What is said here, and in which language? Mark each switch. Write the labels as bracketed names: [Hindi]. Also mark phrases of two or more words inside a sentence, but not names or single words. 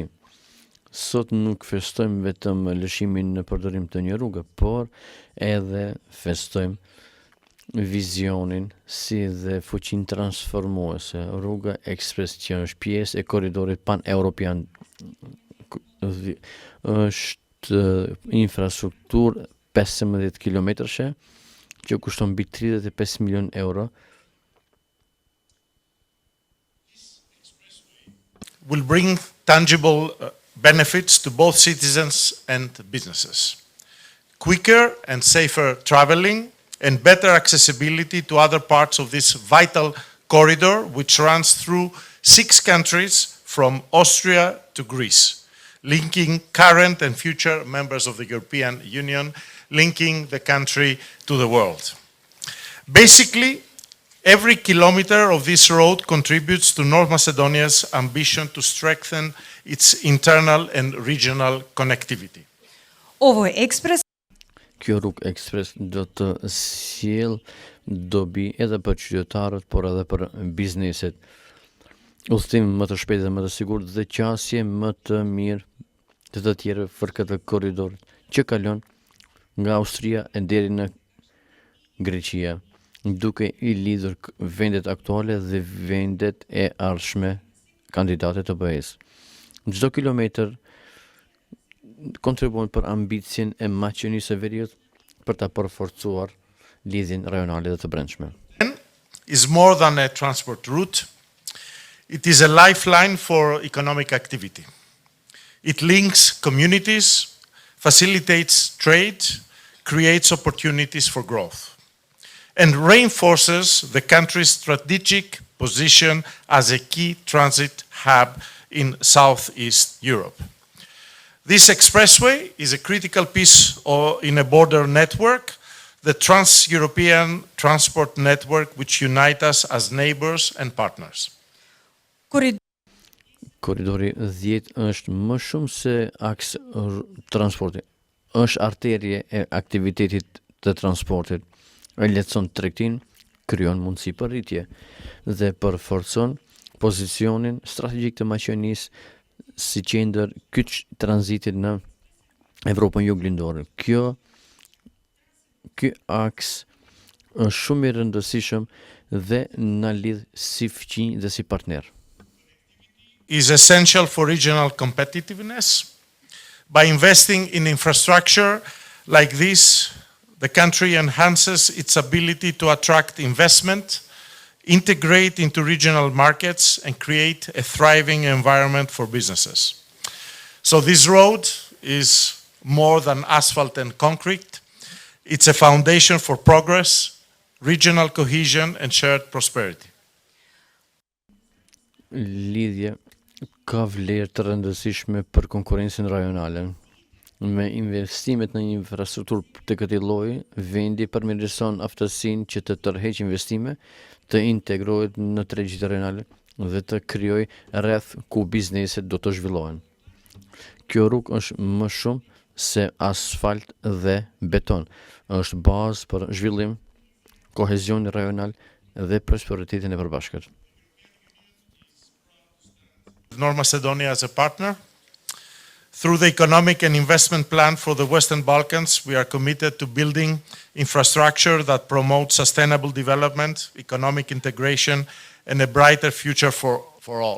[Albanian] Sot nuk festojmë vetëm lëshimin në përdorim të një rruge, por edhe festojmë vizionin si dhe fuqin transformuese. Rruga ekspres që është pjesë e korridorit pan-europian është infrastrukturë 15 kilometrëshe që kushton mbi 35 milion euro. [English] Will bring tangible benefits to both citizens and businesses. Quicker and safer traveling and better accessibility to other parts of this vital corridor, which runs through 6 countries from Austria to Greece, linking current and future members of the European Union, linking the country to the world. Basically, every kilometer of this road contributes to North Macedonia's ambition to strengthen its internal and regional connectivity. [Serbian] Ovo je ekspres. [Albanian] Kjo rrugë ekspres do të sjellë dobi edhe për qytetarët, por edhe për bizneset. Udhëtim më të shpejtë dhe më të sigurt dhe qasje më të mirë të tjerë për këtë korridor që kalon nga Austria e deri në Greqia, duke I lidhur vendet aktuale dhe vendet e ardhshme kandidate të BE-s. Çdo kilometër kontribuon për ambicien e Maqedonisë së Veriut për ta përforcuar lidhjen rajonale dhe të brendshme. [English] Is more than a transport route. It is a lifeline for economic activity. It links communities, facilitates trade, creates opportunities for growth, and reinforces the country's strategic position as a key transit hub in Southeast Europe. This expressway is a critical piece in a border network, the Trans-European Transport Network, which unites us as neighbors and partners. [Albanian] Koridori 10 është më shumë se aks transporti. Është arterje e aktivitetit të transportit lehtëson tregtin, krijon mundësi për rritje dhe përforcon pozicionin strategjik të Maqedonisë si qendër kyç tranzitit në Evropën juglindore. Ky aks është shumë i rëndësishëm dhe na lidh si fqinj dhe si partner. [English] Is essential for regional competitiveness. By investing in infrastructure like this, the country enhances its ability to attract investment, integrate into regional markets, and create a thriving environment for businesses. So this road is more than asphalt and concrete. It's a foundation for progress, regional cohesion, and shared prosperity. [Albanian] Lidhje ka vlerë të rëndësishme për konkurrencën rajonale. Me investimet në infrastrukturë të këtij lloji, vendi përmirëson aftësinë që të tërheqë investime, të integrohet në tregjet rajonale dhe të krijojë rreth ku bizneset do të zhvillohen. Kjo rrugë është më shumë se asfalt dhe beton. Është bazë për zhvillim, kohezion rajonal dhe prosperitetin e përbashkët. [English] North Macedonia as a partner. Through the economic and investment plan for the Western Balkans, we are committed to building infrastructure that promotes sustainable development, economic integration, and a brighter future for all.